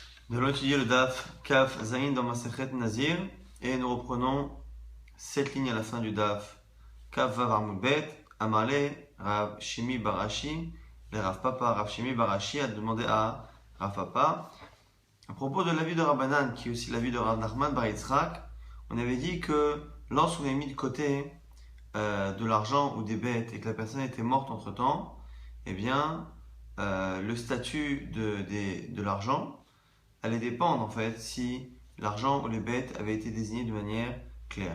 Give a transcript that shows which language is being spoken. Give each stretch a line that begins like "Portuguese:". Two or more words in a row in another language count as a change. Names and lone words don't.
French: Nous allons étudier le Daf Kaf Zayin dans Masechet Nazir et nous reprenons cette ligne à la fin du Daf Kaf Vav Amud Bet.
Aramaic: אמר ליה רב שימי בר אשי,
French: le Rav Papa Rav Shimi Barashi a demandé à Rav Papa à propos de l'avis de Rabbanan qui est aussi l'avis de Rav Nachman Bar Yitzhak. On avait dit que lorsqu'on a mis de côté de l'argent ou des bêtes et que la personne était morte entre temps, eh bien le statut de l'argent allait dépendre en fait si l'argent ou les bêtes avaient été désignés de manière claire.